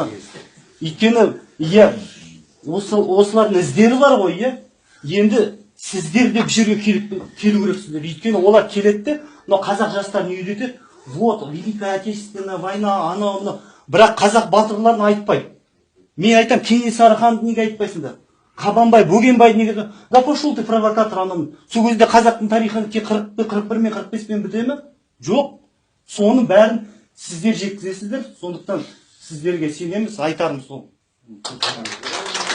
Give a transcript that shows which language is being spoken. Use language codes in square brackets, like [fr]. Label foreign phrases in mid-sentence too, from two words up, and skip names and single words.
[kk] Өйткені осылардың іздері бар ғой, енді сіздер де бір жерге келу керексіздер. Өйткені олар келеді, но қазақ жастарын үйретеді. [ru] Вот, Великая Отечественная война, [kk] анау, бірақ қазақ батырларын айтпайды. Мен айтам, Кенесары ханды неге айтпайсыңдар? Қабанбай, Бөгенбайды неге? [ru] Да пошел ты провокатор анау. [kk] Сол кезде қазақтың тарихын 41 мен 45 мен біте ме? Жоқ. Соның бәрін сіздер жеткізесіздер. Сондықтан сіздерге сенеміз, айтарымыз сол.